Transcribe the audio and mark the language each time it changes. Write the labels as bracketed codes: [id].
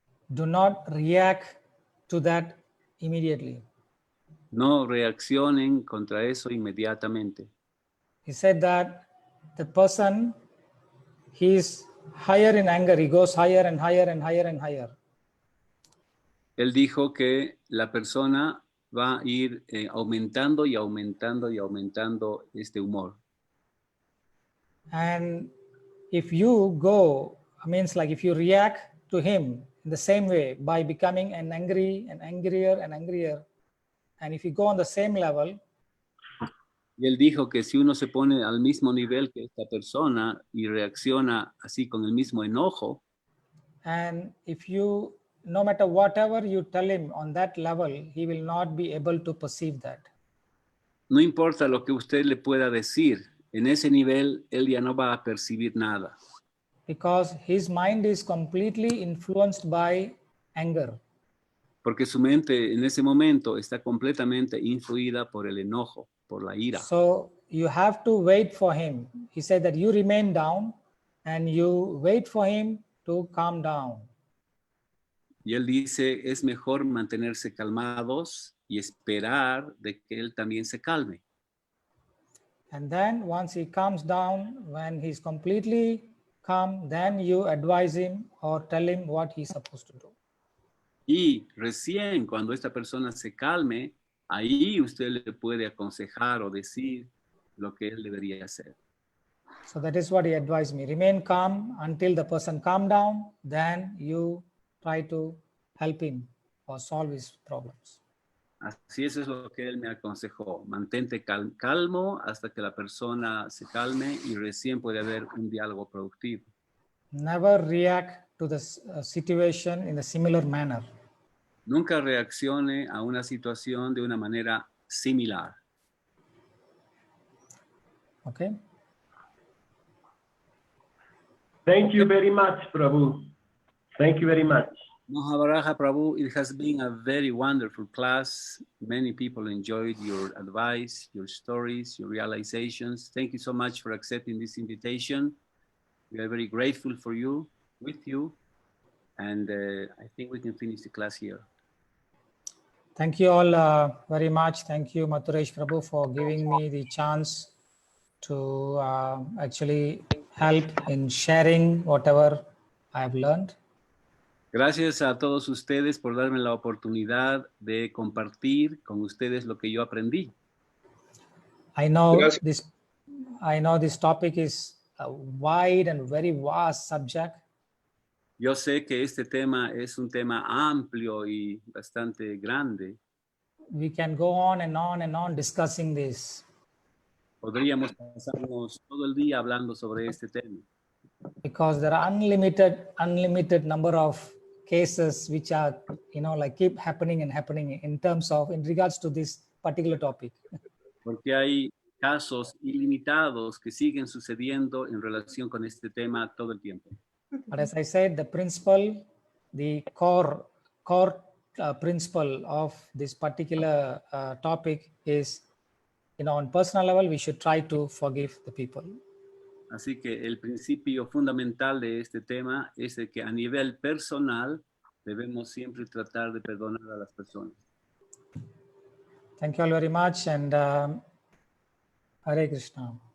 [en] Do not react to that immediately. [es] No reaccionen contra eso inmediatamente. [en] He said that the person, he is higher in anger, he goes higher and higher and higher and higher. [es] Él dijo que la persona va a ir aumentando y aumentando y aumentando este humor. [en] And if you go, if you react to him in the same way by becoming an angry and angrier and angrier, and if you go on the same level, [es] y él dijo que si uno se pone al mismo nivel que esta persona y reacciona así con el mismo enojo, [en] and if you, no matter whatever you tell him on that level, he will not be able to perceive that. [es] No importa lo que usted le pueda decir, en ese nivel él ya no va a percibir nada. [en] Because his mind is completely influenced by anger. [es] Porque su mente en ese momento está completamente influida por el enojo, por la ira. [en] So you have to wait for him. He said that you remain down and you wait for him to calm down. [es] Y él dice, es mejor mantenerse calmados y esperar de que él también se calme. [en] And then once he calms down, when he's completely calm, then you advise him or tell him what he's supposed to do. [es] Y recién cuando esta persona se calme, ahí usted le puede aconsejar o decir lo que él debería hacer. [en] So that is what he advised me. Remain calm until the person calm down, then you try to help him or solve his problems. [es] Así eso es lo que él me aconsejó. Mantente calmo hasta que la persona se calme y recién puede haber un diálogo productivo. [en] Never react to the situation in a similar manner. [es] Nunca reaccione a una situación de una manera similar. [en] Okay. Thank you very much, Prabhu. Thank you very much. Varaha Prabhu, it has been a very wonderful class. Many people enjoyed your advice, your stories, your realizations. Thank you so much for accepting this invitation. We are very grateful for you, with you, and I think we can finish the class here. Thank you all very much. Thank you, Mathuresh Prabhu, for giving me the chance to actually help in sharing whatever I have learned. [es] Gracias a todos ustedes por darme la oportunidad de compartir con ustedes lo que yo aprendí. [en] I know [es] Gracias. [en] this topic is a wide and very vast subject. [es] Yo sé que este tema es un tema amplio y bastante grande. [en] We can go on and on and on discussing this. [es] Podríamos pasarnos todo el día hablando sobre este tema. [en] Because there are unlimited number of cases which are, like keep happening and happening in regards to this particular topic. [es] Porque hay casos ilimitados que siguen sucediendo en relación con este tema todo el tiempo. [en] But as I said, the core principle of this particular topic is, on personal level, we should try to forgive the people. [es] Así que el principio fundamental de este tema es de que a nivel personal debemos siempre tratar de perdonar a las personas. [en] Thank you all very much, and Hare Krishna.